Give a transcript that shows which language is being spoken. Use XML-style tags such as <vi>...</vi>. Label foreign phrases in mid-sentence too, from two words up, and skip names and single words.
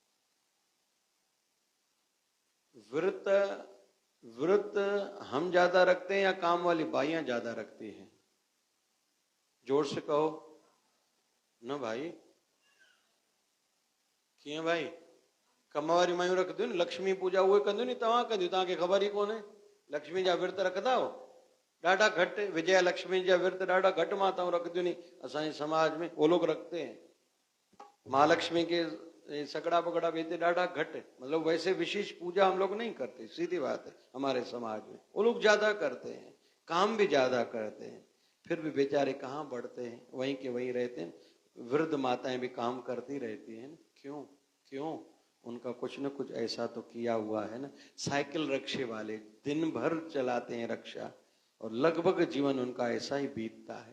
<hi>व्रत हम ज्यादा रखते हैं या काम वाली बाइयां ज्यादा रखती हैं? जोर से कहो न भाई। क्यों भाई?</hi> <sd>कम वारी मायूं रखदियूं न, लक्ष्मी पूजा उहे कंदियूं नी, तव्हां कंदियूं, तव्हांखे ख़बर ई कोन्हे। लक्ष्मी जा विर्त रखंदा हो? ॾाढा घटि। विजया लक्ष्मी जा विर्त ॾाढा घटि माताऊं रखदियूं नी असांजे समाज में,</sd> <hi>वो लोग रखते हैं। महालक्ष्मी के सगड़ा पगड़ा भी थे</hi> <sd>ॾाढा घटि,</sd> <hi>मतलब वैसे विशेष पूजा हम लोग नहीं करते, सीधी बात है। हमारे समाज में वो लोग ज्यादा करते हैं, काम भी ज्यादा करते हैं, फिर भी बेचारे कहाँ बढ़ते हैं, वहीं के वहीं रहते हैं। वृद्ध माताएं भी काम करती रहती हैं। क्यों? क्यों? उनका कुछ न कुछ ऐसा तो किया हुआ है ना। साइकिल रिक्शे वाले दिन भर चलाते हैं रिक्शा, और लगभग जीवन उनका ऐसा ही बीतता है।</hi>